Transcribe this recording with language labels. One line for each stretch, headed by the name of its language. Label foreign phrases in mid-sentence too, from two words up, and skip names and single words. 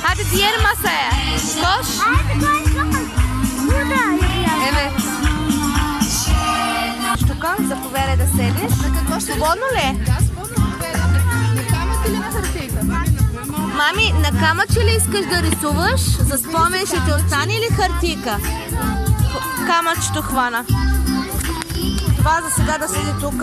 Turkish: diğer masaya. Koş. Hadi koş bakalım. Burada yapacağız. Evet.
Bulgarian: Тук, заповядай да седнеш. Свободно ли е? Мами, на камъче ли искаш да рисуваш? За спомен ще ти остане или хартийка? Камъчето хвана. Това за сега да седи тук.